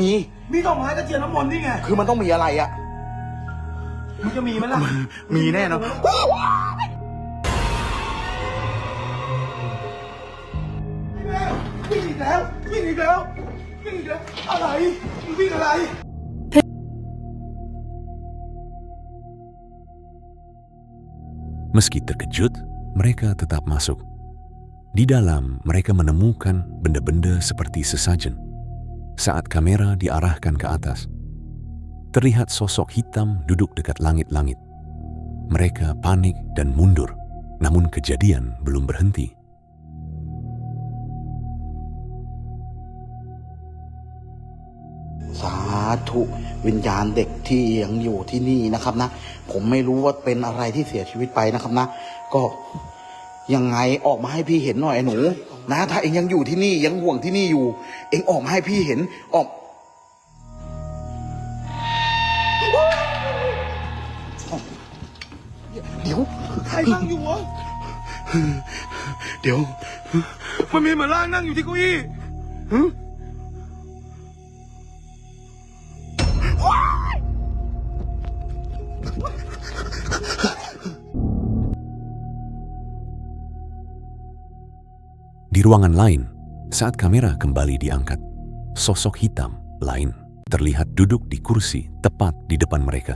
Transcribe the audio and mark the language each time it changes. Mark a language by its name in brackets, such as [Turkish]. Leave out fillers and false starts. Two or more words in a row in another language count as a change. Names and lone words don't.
[Thai] มีดอกไม้ตะเกียงน้ำมนต์นี่ไง คือมันต้องมีอะไรอะ มันจะมีไหมล่ะ มีแน่เนอะ วิ่งอีกแล้วอะไรมึงวิ่งอะไร [Indonesian] Meski terkejut, mereka tetap masuk. Di dalam, mereka menemukan benda-benda seperti sesajen. Saat kamera diarahkan ke atas, terlihat sosok hitam duduk dekat langit-langit. Mereka panik dan mundur, namun kejadian belum berhenti. [Thai] Satu วิญญาณเด็กที่ยังอยู่ที่นี่นะครับนะ ผมไม่รู้ว่าเป็นอะไรที่เสียชีวิตไปนะครับนะ ก็ยังไงออกมาให้พี่เห็นหน่อยไอ้หนูนะ ถ้าเองยังอยู่ที่นี่ยังห่วงที่นี่อยู่ เองออกมาให้พี่เห็นออก เดี๋ยว ใครนั่งอยู่วะ เดี๋ยว มันมีเหมือนร่างนั่งอยู่ที่เก้าอี้ [Indonesian] Di ruangan lain, saat kamera kembali diangkat, sosok hitam lain terlihat duduk di kursi tepat di depan mereka.